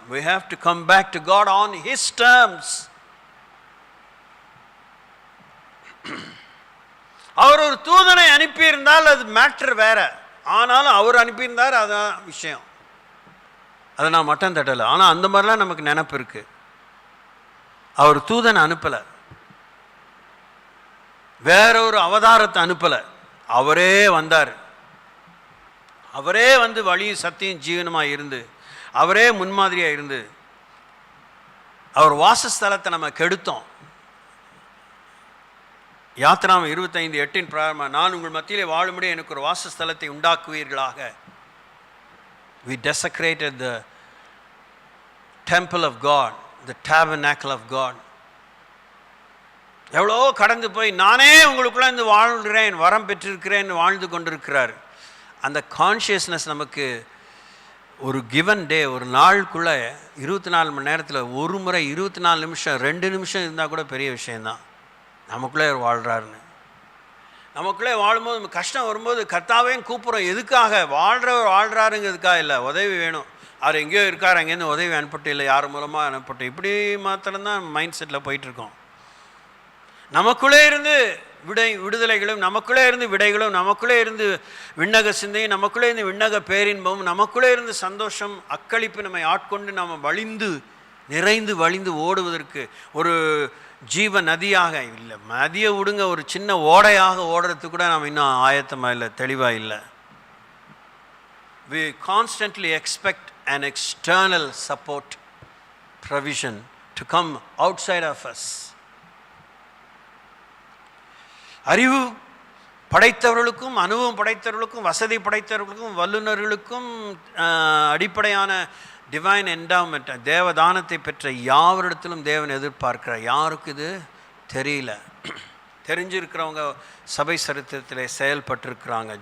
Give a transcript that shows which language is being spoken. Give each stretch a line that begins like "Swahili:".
English: We have to come back to God on His terms.
Tamil: அவர் ஒரு தூதனை அனுப்பியிருந்தால் அது matter வேற. ஆனாலும் அவர் அனுப்பியிருந்தார், அதான் விஷயம். அதை நான் மட்டம் தட்டலை. ஆனால் அந்த மாதிரிலாம் நமக்கு நினப்பு இருக்கு. அவர் தூதனை அனுப்பலை, வேற ஒரு அவதாரத்தை அனுப்பலை, அவரே வந்தார். அவரே வழியும் சத்தியம் ஜீவனமாக இருந்து, அவரே முன்மாதிரியாக இருந்து, அவர் வாசஸ்தலத்தை நம்ம கெடுத்தோம். யாத்திராம 25:8 பிராரம்பம், நான் உங்கள் மத்தியிலே வாழும்படி எனக்கு ஒரு வாசஸ்தலத்தை உண்டாக்குவீர்களாக.
English: We desecrated the temple of God, the tabernacle of God.
Tamil: எவ்வளோ கடந்து போய் நானே உங்களுக்குள்ள இருந்து வாழ்கிறேன், வரம் பெற்றிருக்கிறேன், வாழ்ந்து கொண்டிருக்கிறார். அந்த கான்ஷியஸ்னஸ் நமக்கு ஒரு
English: given day,
Tamil: ஒரு நாளுக்குள்ளே 24 மணி நேரத்தில் ஒரு முறை 24 நிமிஷம் 2 நிமிஷம் இருந்தால் கூட பெரிய விஷயந்தான். நமக்குள்ளே வாழ்கிறாருன்னு, நமக்குள்ளே வாழும்போது நம்ம கஷ்டம் வரும்போது கர்த்தாவேன்னு கூப்பிட்றோம். எதுக்காக? வாழ்கிறாருங்கிறதுக்காக இல்லை, உதவி வேணும். அவர் எங்கேயோ இருக்கார், அங்கேருந்து உதவி அனுப்பட்டு இல்லை, யார் மூலமாக அனுப்பட்டு, இப்படி மாத்திரம்தான் மைண்ட் செட்டில் போயிட்டுருக்கோம். நமக்குள்ளே இருந்து விடுதலைகளும், நமக்குள்ளே இருந்து விடைகளும், நமக்குள்ளே இருந்து விண்ணக சிந்தையும், நமக்குள்ளே இருந்து விண்ணக பேரின்பமும், நமக்குள்ளே இருந்து சந்தோஷம் அக்களிப்பு நம்மை ஆட்கொண்டு நாம் நிறைந்து வழிந்து ஓடுவதற்கு ஒரு ஜீவ நதியாக இல்லை, நதியை விடுங்க, ஒரு சின்ன ஓடையாக ஓடுறதுக்கு கூட நாம் இன்னும் ஆயத்தமாக இல்லை, தெளிவாக இல்லை.
English: We constantly expect an external support, provision to come outside of us.
Tamil: அறிவு படைத்தவர்களுக்கும், அனுபவம் படைத்தவர்களுக்கும், வசதி படைத்தவர்களுக்கும், வல்லுநர்களுக்கும் அடிப்படையான
English: divine endowment,
Tamil: தேவதானத்தை பெற்ற யாவரிடத்திலும் தேவன் எதிர்பார்க்கிறார். யாருக்கு இது தெரியல, தெரிஞ்சிருக்கிறவங்க சபை சரித்திரத்தில் செயல்பட்டிருக்கிறாங்க.